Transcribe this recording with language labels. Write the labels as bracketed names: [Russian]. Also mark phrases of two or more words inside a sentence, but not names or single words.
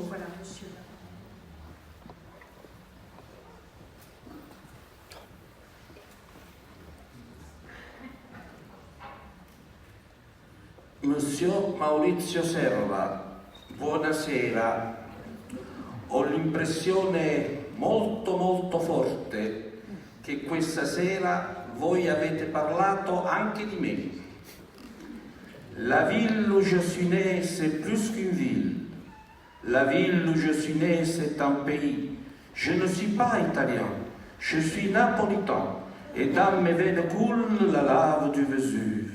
[French] Voilà, monsieur. [Italian] Monsieur Maurizio Serra, buonasera. Ho l'impressione molto forte che questa sera voi avete parlato anche di me. [French] La ville où je suis né, c'est plus qu'une ville. La ville où je suis né, c'est un pays. Je ne suis pas italien, je suis napolitain. Et dans mes veines coule la lave du Vésuve.